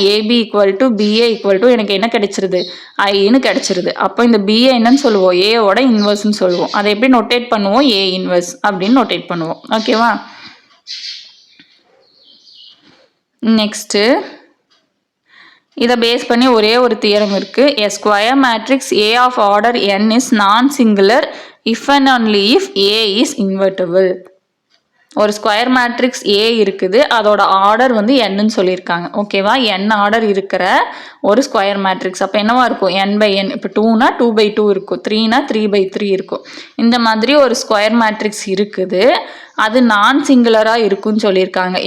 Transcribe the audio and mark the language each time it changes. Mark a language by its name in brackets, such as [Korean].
[Tamil] AB equal to BA equal to எனக்கு என்ன கிடைச்சிருது, ஐன்னு கிடைச்சிருது. அப்போ இந்த பிஏ என்னன்னு சொல்லுவோம், ஏவோட இன்வர்ஸ்ன்னு சொல்லுவோம். அதை எப்படி நோட்டேட் பண்ணுவோம், ஏ இன்வர்ஸ் அப்படின்னு நோட்டேட் பண்ணுவோம். ஓகேவா? நெக்ஸ்ட்டு இதை பேஸ் பண்ணி ஒரே ஒரு தியரம் இருக்குது. [English] A square matrix A of order n is non-singular if and only if A is invertible. [Tamil] ஒரு ஸ்கொயர் மேட்ரிக்ஸ் ஏ இருக்குது, அதோட ஆர்டர் வந்து என்னன்னு சொல்லியிருக்காங்க. ஓகேவா? n ஆர்டர் இருக்கிற ஒரு ஸ்கொயர் மேட்ரிக்ஸ். அப்போ என்னவா இருக்கும், n/n. இப்போ 2னா 2/2 இருக்கும், 3னா 3/3 இருக்கும். இந்த மாதிரி ஒரு ஸ்கொயர் மேட்ரிக்ஸ் இருக்குது, அது நான் சிங்குலராக இருக்குன்னு சொல்லியிருக்காங்க.